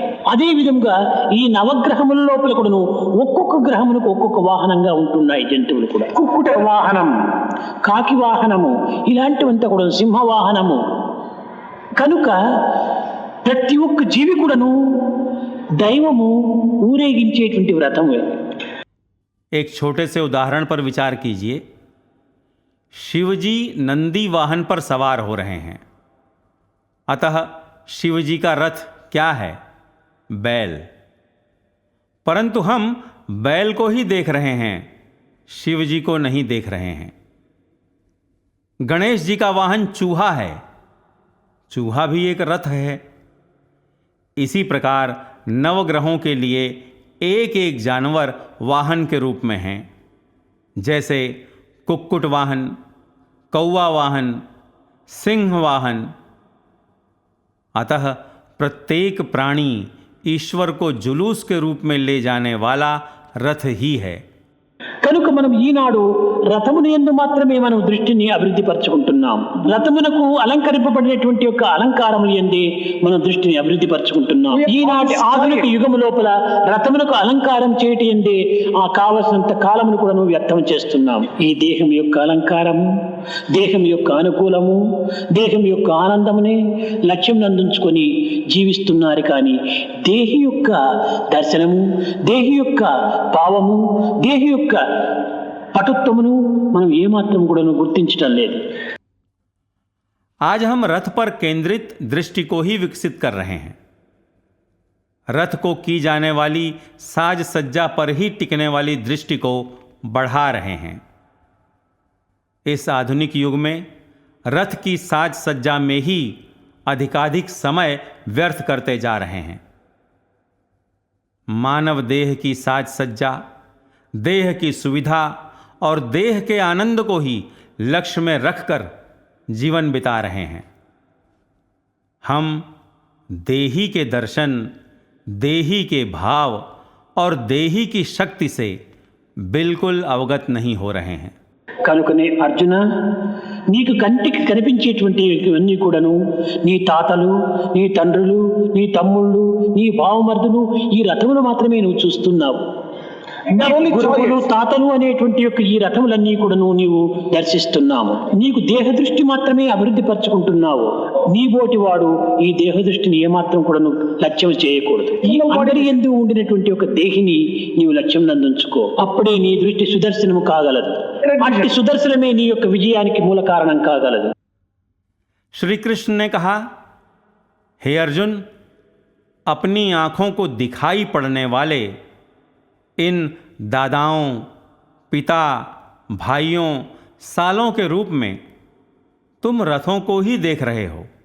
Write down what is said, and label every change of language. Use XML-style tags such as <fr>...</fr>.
<te>అదే విధంగా ఈ నవగ్రహముల లోపల కూడాను ఒక్కొక్క గ్రహమునకు ఒక్కొక్క వాహనంగా ఉంటున్నాయి జంతువులు కూడా. కుక్కుట వాహనం, కాకి వాహనము, ఇలాంటివంతా కూడా సింహ వాహనము. కనుక ప్రతి ఒక్క జీవి కూడాను దైవము ఊరేగించేటువంటి వ్రతము.</te> <hi>एक छोटे से उदाहरण पर विचार कीजिए। शिवजी नंदी वाहन पर सवार हो रहे हैं, अतः शिवजी का रथ क्या है? बैल। परंतु हम बैल को ही देख रहे हैं, शिवजी को नहीं देख रहे हैं। गणेश जी का वाहन चूहा है, चूहा भी एक रथ है। इसी प्रकार नवग्रहों के लिए एक एक जानवर वाहन के रूप में हैं, जैसे कुक्कुट वाहन, कौवा वाहन, सिंह वाहन। अतः प्रत्येक प्राणी ईश्वर को जुलूस के रूप में ले जाने वाला रथ ही है।</hi> <te>కనుక మనం ఈనాడు రథమును యందు మాత్రమే మనం దృష్టిని అభివృద్ధి పరచుకుంటున్నాం. రథమునకు అలంకరింపబడినటువంటి యొక్క అలంకారములు యందే మనం దృష్టిని అభివృద్ధి పరచుకుంటున్నాం. ఈనాటి ఆధునిక యుగము లోపల రథమునకు అలంకారం చేయటి యందే ఆ కావలసినంత కాలమును కూడా వ్యర్థం చేస్తున్నాం. ఈ దేహం యొక్క అలంకారము, దేహం యొక్క అనుకూలము, దేహం యొక్క ఆనందమునే లక్ష్యం నందుంచుకొని జీవిస్తున్నారు. కానీ దేహి యొక్క దర్శనము, దేహి యొక్క భావము, దేహి యొక్క పటుత్వమును మనం ఏమాత్రం కూడా గుర్తించటం లేదు.</te> <hi>आज हम रथ पर केंद्रित दृष्टि को ही विकसित कर रहे हैं। रथ को की जाने वाली साज सज्जा पर ही टिकने वाली दृष्टि को बढ़ा रहे हैं। इस आधुनिक युग में रथ की साज सज्जा में ही अधिकाधिक समय व्यर्थ करते जा रहे हैं। मानव देह की साज सज्जा, देह की सुविधा और देह के आनंद को ही लक्ष्य में रखकर जीवन बिता रहे हैं। हम देही के दर्शन, देही के भाव और देही की शक्ति से बिल्कुल अवगत नहीं हो रहे हैं।</hi> <te>కనుకనే అర్జున, నీకు కంటికి కనిపించేటువంటి ఇవన్నీ కూడాను నీ తాతలు, నీ తండ్రులు, నీ తమ్ముళ్ళు, నీ బావమర్దులు, ఈ రథములు మాత్రమే నువ్వు చూస్తున్నావు. గురువులు తాతలు అనేటువంటి యొక్క ఈ రథములన్నీ కూడాను నీవు దర్శిస్తున్నాము. నీకు దేహ దృష్టి మాత్రమే అభివృద్ధి పరచుకుంటున్నావు. నీ బోటి వాడు ఈ దేహ దృష్టిని ఏమాత్రం కూడాను లక్ష్యం చేయకూడదు. ఈ అందరి యందు ఉండినటువంటి ఒక దేహిని నీవు లక్ష్యం నందుంచుకో. అప్పుడే నీ దృష్టి సుదర్శనము కాగలదు. అట్టి సుదర్శనమే నీ యొక్క విజయానికి మూల కారణం కాగలదు.</te> <hi>श्री कृष्ण ने कहा, हे अर्जुन, अपनी आँखों को दिखाई पड़ने वाले इन दादाओं, पिता, भाइयों, सालों के रूप में तुम रथों को ही देख रहे हो.</hi>